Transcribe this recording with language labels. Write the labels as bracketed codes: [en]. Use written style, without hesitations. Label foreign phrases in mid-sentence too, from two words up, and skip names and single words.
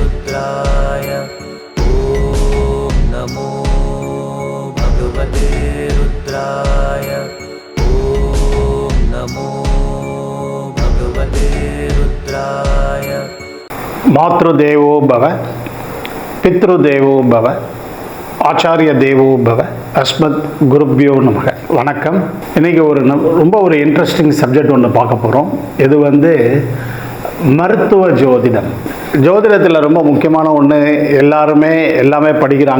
[sa] रुद्राय ॐ नमो भगवते रुद्राय ॐ नमो भगवते रुद्राय। मातृदेवो भव, पितृदेवो भव, आचार्य देवो भव, अस्मत् गुरुभ्यो नमः. வணக்கம். [ta] இன்றைக்கி ரொம்ப [en] interesting subject [ta] ஒன்று பார்க்க போகிறோம். இது மருத்துவ ஜோதிடம். ஜோதிடத்தில் ரொம்ப முக்கியமான ஒன்று, எல்லாமே படிக்கிறாங்க.